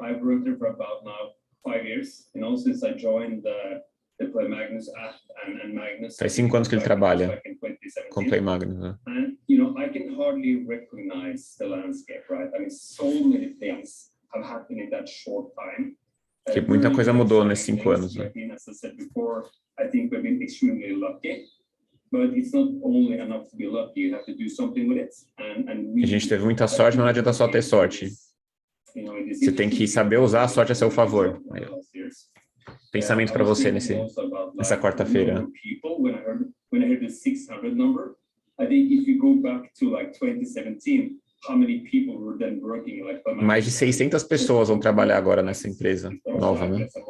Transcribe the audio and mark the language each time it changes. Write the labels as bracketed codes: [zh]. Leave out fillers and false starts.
[en] I've worked there for about now 5 years. You know, since I joined the Play Magnus app and Magnus. [pt] Faz 5 anos que ele trabalha com Play Magnus, né? [en] And you know, I can hardly recognize the landscape, right? I mean, so many things have happened in that short time. [pt] Que muita coisa mudou nesses 5 anos, né? [en] As I said before, I think we've been extremely lucky, but it's not only enough to be lucky. You have to do something with it. [pt] A gente teve muita sorte, mas não adianta só ter sorte. Você tem que saber usar a sorte a seu favor. Aí, pensamento para você nessa quarta-feira. [en] When I heard the 600 number, I think if you go back to like 2017, how many people were then working like [pt] mais de 600 pessoas vão trabalhar agora nessa empresa nova, né?